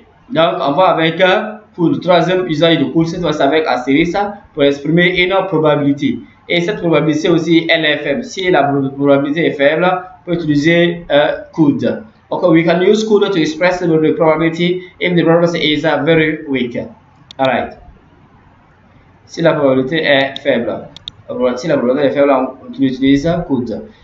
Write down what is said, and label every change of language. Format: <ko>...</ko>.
<fr>Donc, on va avec pour le troisième usage de could, cette fois-ci avec astérisque pour exprimer une probabilité. Et cette probabilité aussi, elle est faible. Si la probabilité est faible, on peut utiliser could.</fr> <en>Okay, we can use could to express the probability if the probability is very weak. Alright.</en> <fr>Si la probabilité est faible, on utilise could.</fr>